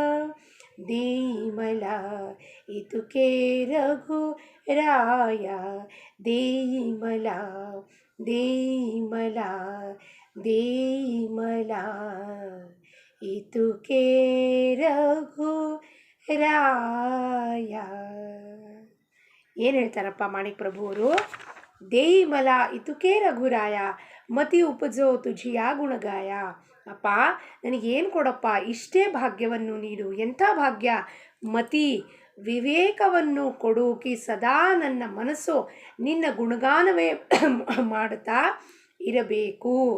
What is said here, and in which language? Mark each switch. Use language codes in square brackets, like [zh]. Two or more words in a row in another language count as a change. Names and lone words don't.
[mr] दीमला इतुके रघु राया, दीमला देई मला इतुके रघुराಯ. [kn] ಏನು ಹೇಳ್ತಾರಪ್ಪ ಮಾಣಿಕ್ ಪ್ರಭು ಅವರು? [mr] देई मला इतुके रघुराया, मति उपजो तुझिया गुणगाया. [kn] ಅಪ್ಪ ನನಗೇನು ಕೊಡಪ್ಪ, ಇಷ್ಟೇ ಭಾಗ್ಯವನ್ನು ನೀಡು. ಎಂಥ ಭಾಗ್ಯ? ಮತಿ ವಿವೇಕವನ್ನು ಕೊಡೋಕೆ ಸದಾ ನನ್ನ ಮನಸ್ಸು ನಿನ್ನ ಗುಣಗಾನವೇ ಮಾಡುತ್ತಾ ಇರಬೇಕು.